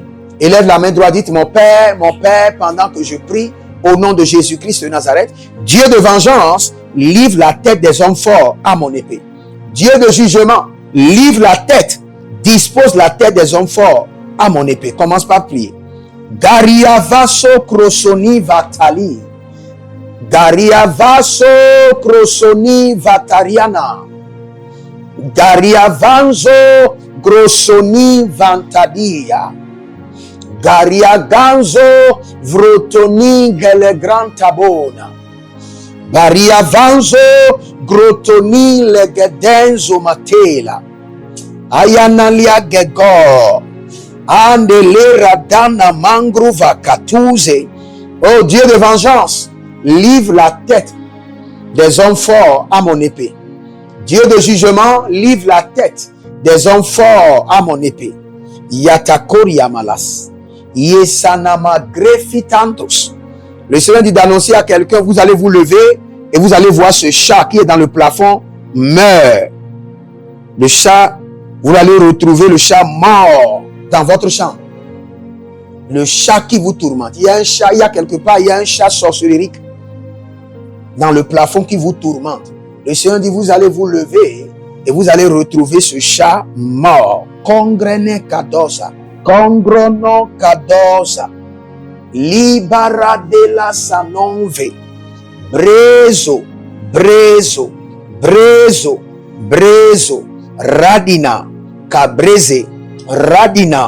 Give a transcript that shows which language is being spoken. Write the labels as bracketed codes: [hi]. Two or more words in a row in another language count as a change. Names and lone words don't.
[fr] Élève la main droite, dites mon Père, pendant que je prie, au nom de Jésus-Christ de Nazareth, Dieu de vengeance, livre la tête des hommes forts à mon épée. Dieu de jugement, livre la tête, dispose la tête des hommes forts à mon épée. Commence par prier. Gariavaso krosoni vatali. Gariavaso krosoni vatariana. Gariavanzo grosoni vantadia. Gariaganzo vrotoni gele gran tabona. Bariavanzo grotoni legedenzo matela. Ayanalia gego. Andele radana mangruva katuze. Oh Dieu de vengeance, livre la tête des hommes forts à mon épée. Dieu de jugement, livre la tête des hommes forts à mon épée. Yatakori amalas. Yesanama grefitantos. Le Seigneur dit d'annoncer à quelqu'un, vous allez vous lever et vous allez voir ce chat qui est dans le plafond meurt. Le chat, vous allez retrouver le chat mort dans votre chambre. Le chat qui vous tourmente. Il y a un chat, il y a quelque part, il y a un chat sorcérique dans le plafond qui vous tourmente. Le Seigneur dit, vous allez vous lever et vous allez retrouver ce chat mort. Congrene kadosa. Congrono kadosa. Libara de la sanonve. Brezo. Brezo. Brezo. Brezo. Radina. Cabreze. Radina.